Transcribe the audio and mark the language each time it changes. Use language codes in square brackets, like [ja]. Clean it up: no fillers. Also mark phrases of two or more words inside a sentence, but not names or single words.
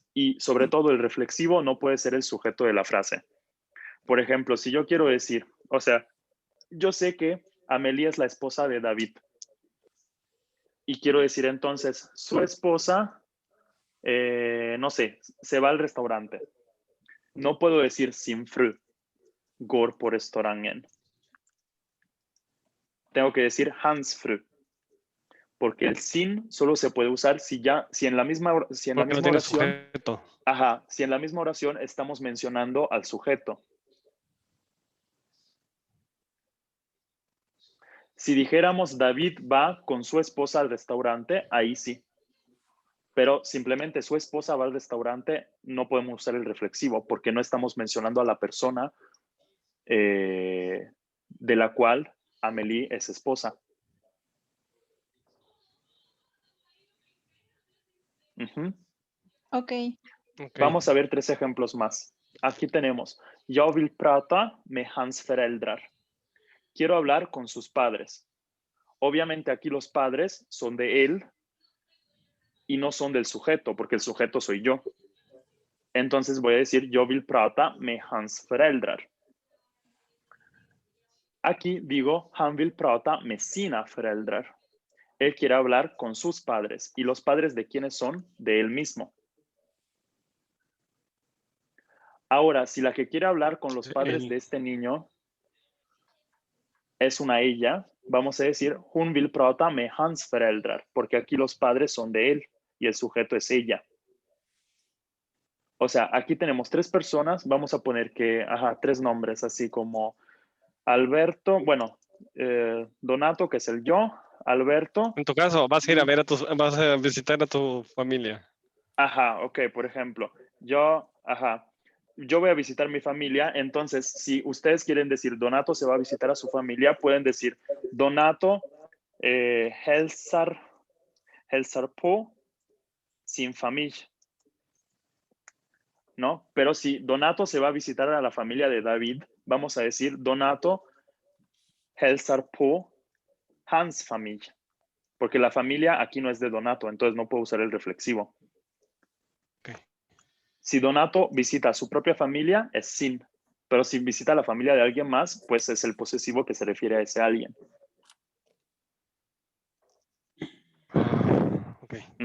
[es] Y sobre todo el reflexivo no puede ser el sujeto de la frase. Por ejemplo, si yo quiero decir, o sea, yo sé que Amelie es la esposa de David. Y quiero decir entonces, su esposa, no sé, se va al restaurante. No puedo decir [sv] sin fru, går på restaurangen. [es] Tengo que decir [sv] hans fru, [es] porque el sin solo se puede usar si en la misma Porque no tiene oración, sujeto. ajá, si en la misma oración estamos mencionando al sujeto. Si dijéramos David va con su esposa al restaurante, ahí sí. Pero simplemente su esposa va al restaurante, no podemos usar el reflexivo porque no estamos mencionando a la persona de la cual Amelie es esposa. Ok. Vamos a ver 3 ejemplos más. Aquí tenemos, [sv] jag vill prata med hans föräldrar. [es] Quiero hablar con sus padres. Obviamente aquí los padres son de él y no son del sujeto, porque el sujeto soy yo. Entonces voy a decir, [sv] jag vill prata med hans föräldrar. [es] Aquí digo, [sv] han vill prata med sina föräldrar. [es] Él quiere hablar con sus padres. ¿Y los padres de quiénes son? De él mismo. Ahora, si la que quiere hablar con los padres de este niño es una ella, vamos a decir, [sv] hon vill prata med hans föräldrar, [es] porque aquí los padres son de él y el sujeto es ella. O sea, aquí tenemos 3 personas, vamos a poner que, 3 nombres, así como Alberto, bueno, Donato, que es el yo, Alberto. En tu caso, vas a ir a ver vas a visitar a tu familia. Ok, por ejemplo, yo voy a visitar mi familia, entonces si ustedes quieren decir Donato se va a visitar a su familia, pueden decir Donato [sv] hälsar på sin familia, [es] ¿no? Pero si Donato se va a visitar a la familia de David, vamos a decir Donato [sv] hälsar på hans familia, [es] porque la familia aquí no es de Donato, entonces no puedo usar el reflexivo. Okay. Si Donato visita a su propia familia, es sin. Pero si visita a la familia de alguien más, pues es el posesivo que se refiere a ese alguien. Okay.